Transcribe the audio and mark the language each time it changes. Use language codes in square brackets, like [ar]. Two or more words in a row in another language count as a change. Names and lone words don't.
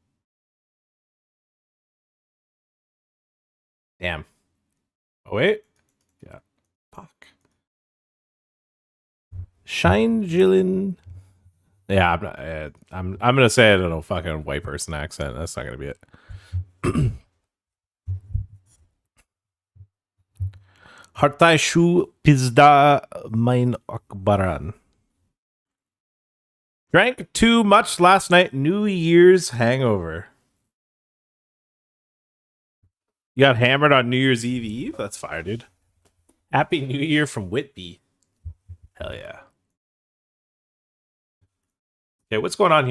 [en] Damn. Oh wait. Yeah. Fuck. Shine Jillian. Yeah, I'm not. I'm gonna say it in a fucking white person accent. That's not gonna be it. Hartai shu pizda mein akbaran. Drank too much last night. New Year's hangover. You got hammered on New Year's Eve. That's fire, dude. Happy New Year from Whitby. Hell yeah. Okay, what's going on here?